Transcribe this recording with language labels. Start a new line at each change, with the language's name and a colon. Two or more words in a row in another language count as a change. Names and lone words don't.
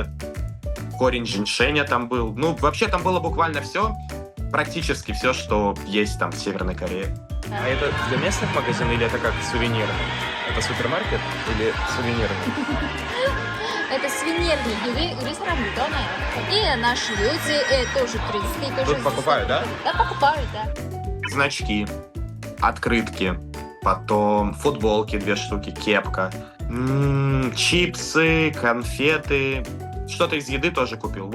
Russian: Корень женьшеня там был. Ну, вообще там было буквально все. Практически все, что есть там в Северной Корее. А это для местных магазинов или это как сувенирный? Это супермаркет или сувенирный? Это сувенирный,
Korean: 우리 사람들 떠나요.
Russian: И наши люди тоже туристы, тоже... Тут покупают, да? Да, покупают, да. Значки, открытки, потом футболки 2 штуки, кепка, чипсы, конфеты, что-то из еды тоже купил.